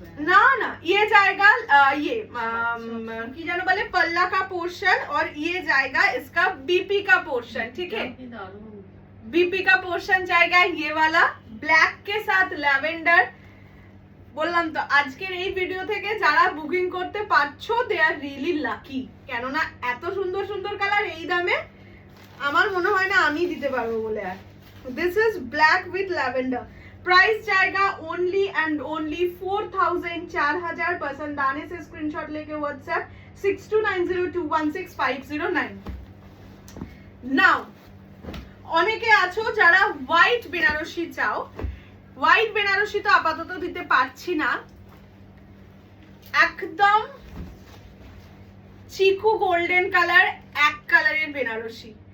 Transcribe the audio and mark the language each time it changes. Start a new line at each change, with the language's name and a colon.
Hindi: ना ना ये जाएगा ये की जानो बोले पल्ला का पोर्शन, और ये जाएगा इसका बीपी का पोर्शन। ठीक है, बीपी का पोर्शन जाएगा ये वाला ब्लैक के साथ लैवेंडर।
Bangla: বললাম তো আজকের এই ভিডিও থেকে যারা বুকিং করতে পারছো
English: they are really lucky,
Bangla: কেননা এত সুন্দর সুন্দর কালার এই দামে আমার মনে হয় না আমি দিতে পারবো বলে।
Hindi: আর
English: this is black with lavender,
Hindi: price जाएगा ओनली एंड ओनली 4000 4000 पसंद आने से स्क्रीनशॉट लेके व्हाट्सएप 6290216509। नाउ অনেকে আছো যারা হোয়াইট বেনারসি চাও, হোয়াইট বেনারসি তো আপাতত দিতে পারছি না, একদম চিকু গোল্ডেন কালার, এক কালারের বেনারসি।